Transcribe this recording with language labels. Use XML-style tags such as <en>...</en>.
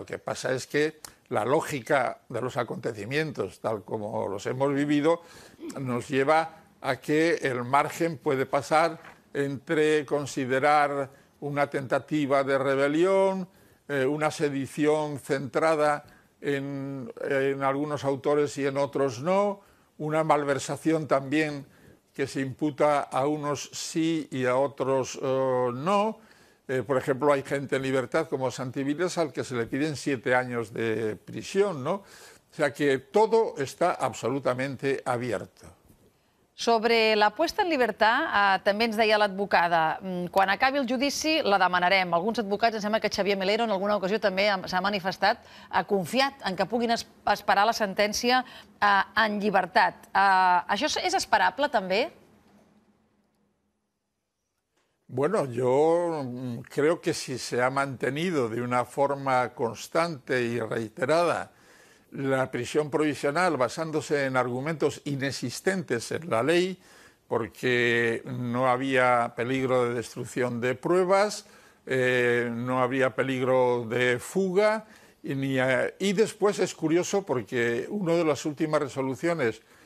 <es>Lo que pasa es que la lógica de los acontecimientos, tal como los hemos vivido, nos lleva a que el margen puede pasar entre considerar una tentativa de rebelión, una sedición centrada en algunos autores y en otros no, una malversación también que se imputa a unos sí y a otros no. Por ejemplo, hay gente en libertad como Santi Vila al que se le piden 7 años de prisión, ¿no? O sea que todo está absolutamente abierto.</es> <ca>Sobre la puesta en llibertat, també ens deia l'advocada, quan acabi el judici la demanarem. Alguns advocats, em sembla que Xavier Melero en alguna ocasió també s'ha manifestat, confiat en que puguin esperar la sentència en llibertat. Això és esperable també?</ca> <es>Bueno, yo creo que si se ha mantenido de una forma constante y reiterada la prisión provisional basándose en argumentos inexistentes en la ley, porque no había peligro de destrucción de pruebas, no habría peligro de fuga, y después es curioso porque una de las últimas resoluciones</es>